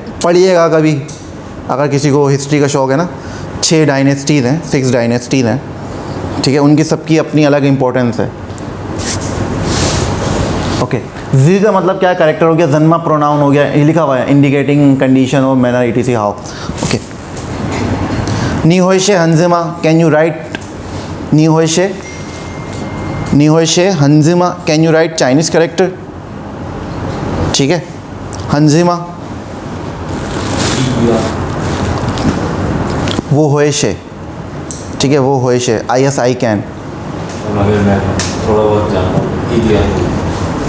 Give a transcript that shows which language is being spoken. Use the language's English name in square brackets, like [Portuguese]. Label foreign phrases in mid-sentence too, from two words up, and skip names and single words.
[Hindi] पढ़िएगा कभी अगर किसी को हिस्ट्री का शौक़ है ना। 6 डायनेस्टीज़ हैं, 6 डायनेस्टीज़ हैं, ठीक है। उनकी सबकी अपनी अलग इंपॉर्टेंस है, ओके। जी का मतलब क्या है, करेक्टर हो गया, जन्मा प्रोनाउन हो गया, ये लिखा हुआ है [English] indicating condition [Hindi] और [English] manner etc how, okay. [Chinese] 你会写汉字吗, [English] can you write, [Chinese] 你会写汉字吗, [English] can you write Chinese character, [Hindi] ठीक है। [Chinese] 汉字吗，我会写, [Hindi] ठीक है, [Chinese] 我会写, [English] I can, [Hindi] मगर मैं थोड़ा बहुत जानता हूँ,